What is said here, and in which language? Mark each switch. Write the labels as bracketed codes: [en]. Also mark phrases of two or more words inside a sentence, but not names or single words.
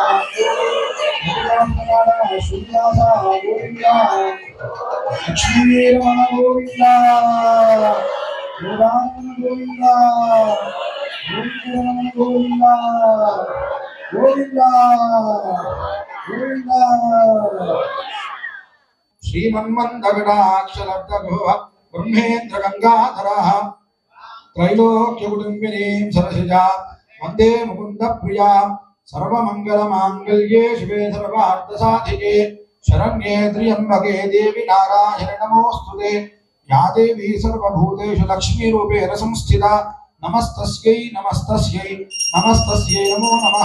[te] వాడ శ్రీనివాస గోవింద. లక్ష్మీరమణ గోవింద. గోవింద గోవింద గోవింద. [sa] श्रीमन्मन्दगडाक्षलब्धगोः ब्रह्मेन्द्र गंगाधरः त्रैलोक्यकुटुम्बिनीं सरसिजा वन्दे मुकुन्दप्रिया सर्वमङ्गलमाङ्गल्ये शिवे सर्वार्थसाधिके शरण्ये त्र्यम्बके देवी नारायणे नमोऽस्तुते या देवी सर्वभूतेषु लक्ष्मीरूपेण संस्थिता नमस्तस्यै नमस्तस्यै नमस्तस्यै नमो नमः।